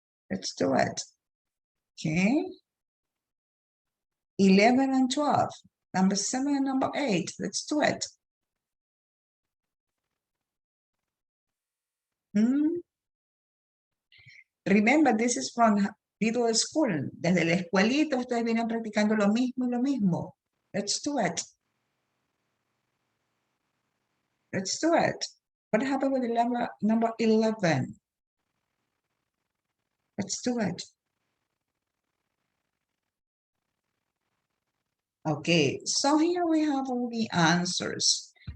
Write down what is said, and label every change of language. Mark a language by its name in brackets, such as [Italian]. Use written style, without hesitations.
[English] Let's do it. Okay. 11 and 12. Number 7 and number 8. Let's do it. Remember, this is from middle school. [Spanish] Desde la escuelita ustedes vienen practicando lo mismo y lo mismo. [English] Let's do it. Let's do it. What happened with the number 11? Let's do it. Okay, so here we have all the answers.